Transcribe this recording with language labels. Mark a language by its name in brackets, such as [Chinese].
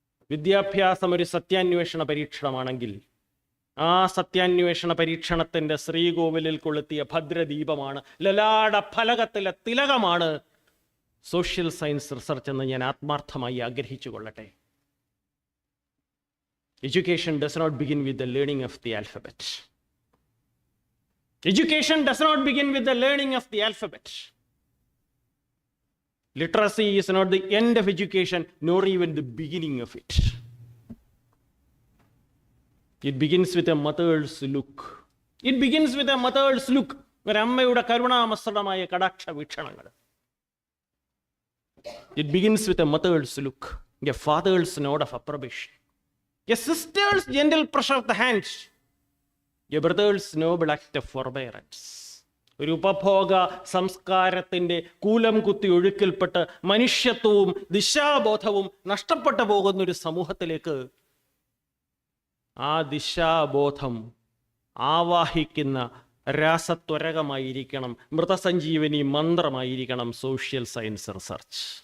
[Malayalam] വിദ്യാഭ്യാസം ഒരു സത്യാന്വേഷണ പരീക്ഷണമാണെങ്കിൽ ആ സത്യാന്വേഷണ പരീക്ഷണത്തിൻ്റെ ശ്രീകോവിലിൽ കൊളുത്തിയ ഭദ്രദീപമാണ്, ലലാട ഫലകത്തിലെ തിലകമാണ് സോഷ്യൽ സയൻസ് റിസർച്ച് എന്ന് ഞാൻ ആത്മാർത്ഥമായി ആഗ്രഹിച്ചു കൊള്ളട്ടെ. [English] Education does not begin with the learning of the alphabet. Education does not begin with the learning of the alphabet. Literacy is not the end of education, nor even the beginning of it. It begins with a mother's look. It begins with a mother's look. [Malayalam] ഒരമ്മയുടെ കരുണാമസൃതമായ കടാക്ഷ വീക്ഷണങ്ങൾ. [English] It begins with a mother's look, a father's nod of approbation, a sister's gentle pressure of the hands, a brother's noble act of forbearance. [Malayalam] ഒരു ഉപഭോഗ സംസ്കാരത്തിൻ്റെ കൂലം കുത്തി ഒഴുക്കിൽപ്പെട്ട് മനുഷ്യത്വവും ദിശാബോധവും നഷ്ടപ്പെട്ടു പോകുന്നൊരു സമൂഹത്തിലേക്ക് ആ ദിശാബോധം ആവാഹിക്കുന്ന രാസത്വരകമായിരിക്കണം, മൃതസഞ്ജീവനി മന്ത്രമായിരിക്കണം സോഷ്യൽ സയൻസ് റിസർച്ച്.